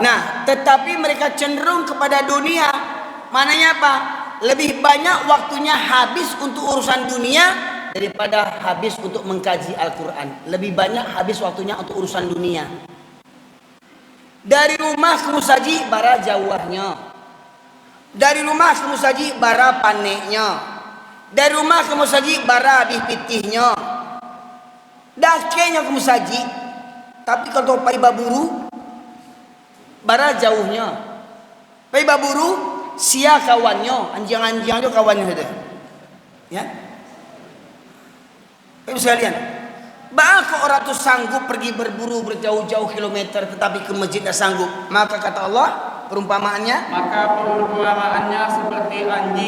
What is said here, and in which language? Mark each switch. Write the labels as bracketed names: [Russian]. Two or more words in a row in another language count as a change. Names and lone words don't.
[Indonesian] Nah, tetapi mereka cenderung kepada dunia. Mananya apa? Lebih banyak waktunya habis untuk urusan dunia daripada habis untuk mengkaji Al-Quran. Lebih banyak habis waktunya untuk urusan dunia. [Minangkabau] Dari rumah ke musaji bara jauhnya. Dari rumah ke musaji bara paneknya. Dari rumah ke musaji bara habis pitihnya. Dakenya ke musaji. Tapi kalau pai baburu bara jauhnya. Pai baburu sia kawannya, anjing-anjing itu kawannya sudah. [Indonesian] Ya. Ibu sekalian, bahkan orang itu sanggup pergi berburu berjauh-jauh kilometer tetapi ke masjid tidak sanggup. Maka kata Allah, perumpamaannya, maka perumpamaannya seperti anjing.